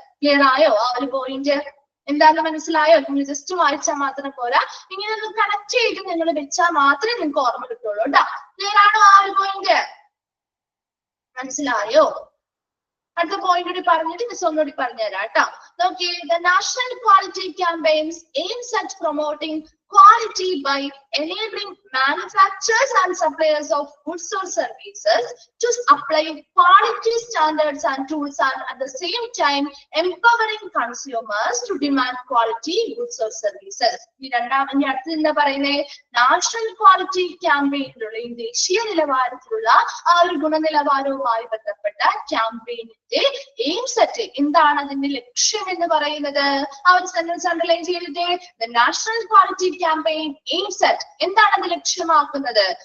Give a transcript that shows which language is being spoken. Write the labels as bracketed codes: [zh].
[ml] Clear ആയോ ആ ഒരു പോയിന്റ്? എന്താണെന്ന് മനസ്സിലായോ? നിങ്ങൾ ജസ്റ്റ് വായിച്ചാൽ മാത്രം പോരാ, ഇങ്ങനെ ഒന്ന് കണക്ട് ചെയ്ത് നിങ്ങൾ വെച്ചാൽ മാത്രമേ നിങ്ങൾക്ക് ഓർമ്മ കിട്ടുള്ളൂ കേട്ടോ. ക്ലിയർ ആണോ ആ ഒരു പോയിന്റ്? മനസ്സിലായോ? അടുത്ത പോയിന്റ് കൂടി പറഞ്ഞിട്ട് മിസ് ഒന്നുകൂടി പറഞ്ഞുതരാം കേട്ടോ. [en] നോക്കിയേ, the national quality campaigns aims at promoting quality by enabling manufacturers and suppliers of goods or services to apply quality standards and tools, and at the same time empowering consumers to demand quality goods or services. [ml] ഈ രണ്ടാമത്തെ അടുത്ത് എന്താ പറയുന്നത്? National quality ക്യാമ്പയിനിലുള്ള ദേശീയ നിലവാരത്തിലുള്ള ആ ഒരു ഗുണനിലവാരവുമായി ബന്ധപ്പെട്ട ക്യാമ്പയിനിന്റെ എയിം സെറ്റ് എന്താണ്? അതിന്റെ ലക്ഷ്യം എന്ന് പറയുന്നത് ആ ഒരു സെന്റൻസ് അണ്ടർലൈൻ ചെയ്തിട്ട് national quality campaign aims at എന്താണ് അത് ലക്ഷ്യമാക്കുന്നത്?